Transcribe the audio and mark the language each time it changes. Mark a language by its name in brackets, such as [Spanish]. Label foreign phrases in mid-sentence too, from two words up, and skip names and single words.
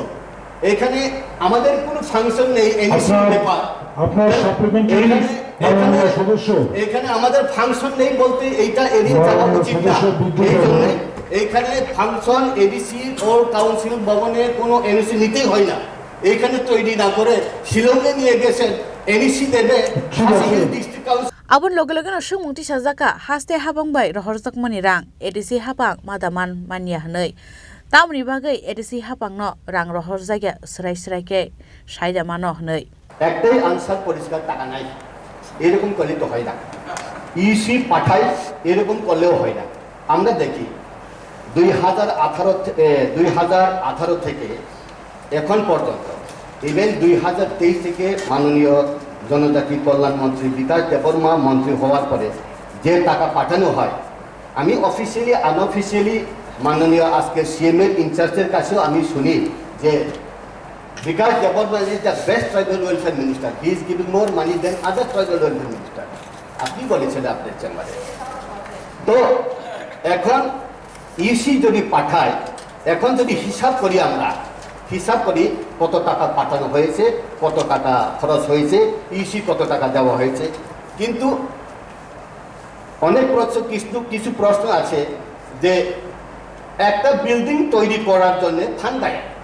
[Bangla] এখানে আমাদের কোনো ফাংশন নেই, এখানে আমাদের ফাংশন নেই বলতে এইটা এড়িয়ে যাওয়া উচিত না। এই জন্য এইখানে ফাংশন এডিসি ও কাউন্সিল ভবনে কোনো এনওসি নিতেই হয় না। এইখানে তৈরি না করে শিলংয়ে নিয়ে গেছেন, এনওসি দেবে ডিস্ট্রিক্ট কাউন্সিল। [Kok Borok] Abun logologan osung mungti sajaka haste habang bay rohorjak mani rang edisi habang madaman mania hanai tamni bagai edisi habang no rang rohorjaga srai ke saida mano hanai [Bangla] একটাই আনসার পরিষ্কার টাকা নাই, এরকম করলে তো হয় না। ইসি পাঠাই এরকম করলেও হয় না। আমরা দেখি 2018 থেকে এখন পর্যন্ত, ইভেন 2023 থেকে মাননীয় জনজাতি কল্যাণ মন্ত্রী বিকাশ দেববর্মা মন্ত্রী হওয়ার পরে যে টাকা পাঠানো হয়, আমি [English] officially unofficially [Bangla] মাননীয় আজকে সিএম এর ইনচার্জের কাছেও আমি শুনি যে বিকাশ দেববর্মা [English] is the best tribal welfare minister, he is giving more money than other tribal welfare minister. [Bangla] আপনি বলেছেন আপনার চেম্বারে। তো এখন ইসি যদি পাঠায়, এখন যদি হিসাব করি, আমরা হিসাব করি কত টাকা পাঠানো হয়েছে, কত টাকা খরচ হয়েছে, ইসি কত টাকা দেওয়া হয়েছে, কিন্তু অনেক কিছু প্রশ্ন আছে যে একটা বিল্ডিং তৈরি করার জন্য ফান্ড দেয়,